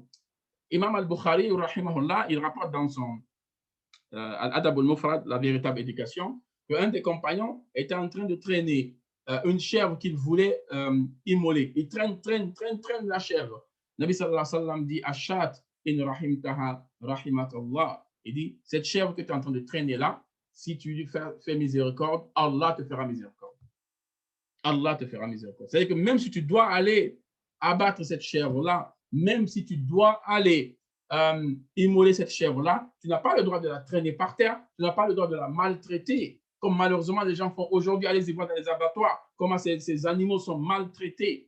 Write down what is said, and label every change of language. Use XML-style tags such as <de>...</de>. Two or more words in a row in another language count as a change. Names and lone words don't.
<fr>Imam al-Bukhari, rahimahullah, il rapporte dans son Al-Adab al-Mufrad, la véritable éducation, qu'un des compagnons était en train de traîner une chèvre qu'il voulait immoler. Il traîne la chèvre. Nabi</fr> <ar>صلى الله عليه وسلم</ar> <fr>dit</fr> <ar>الشاة إن رحمتها رحمك الله.</ar> <fr>Il dit cette chèvre que tu es en train de traîner là, si tu lui fais miséricorde, Allah te fera miséricorde. Allah te fera miséricorde. C'est-à-dire que même si tu dois aller abattre cette chèvre-là, même si tu dois aller immoler cette chèvre-là, tu n'as pas le droit de la traîner par terre, tu n'as pas le droit de la maltraiter, comme malheureusement les gens font aujourd'hui, allez-y voir dans les abattoirs, comment ces animaux sont maltraités.</fr>